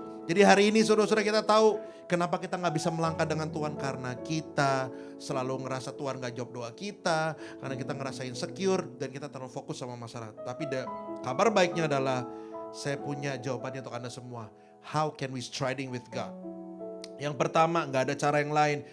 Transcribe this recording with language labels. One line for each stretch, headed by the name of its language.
Indonesian: Jadi hari ini saudara-saudara kita tahu kenapa kita gak bisa melangkah dengan Tuhan. Karena kita selalu ngerasa Tuhan gak jawab doa kita. Karena kita ngerasa insecure dan kita terlalu fokus sama masalah. Tapi kabar baiknya adalah saya punya jawabannya untuk Anda semua.
English: How can we striding with God?
Indonesian: Yang pertama, gak ada cara yang lain.